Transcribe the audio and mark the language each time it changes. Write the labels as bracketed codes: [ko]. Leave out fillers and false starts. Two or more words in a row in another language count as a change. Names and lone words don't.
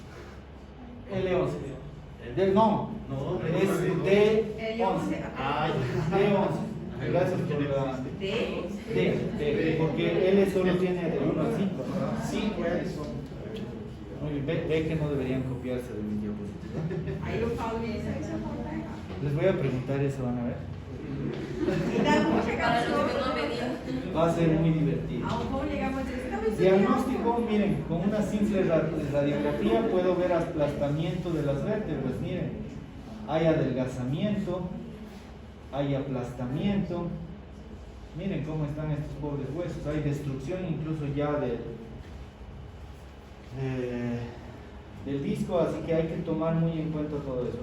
[es] L11. No, es D11. D11. Gracias por la D, porque L solo tiene de 1 a 5. Sí, pues. Muy bien, ve que no deberían copiarse de mi diapositiva. [pt] Aí eu falo isso, aí você fala, tá errado. [es] Les voy a preguntar eso, van a ver. [pt] Então, vamos chegar [es] Para no los que no venían. Va a ser muy divertido. Vamos llegar a decir, está bien, Diagnóstico, miren, con una simple radiografía puedo ver aplastamiento de las vértebras, miren, hay adelgazamiento, hay aplastamiento, miren cómo están estos pobres huesos, hay destrucción incluso ya del disco, así que hay que tomar muy en cuenta todo eso.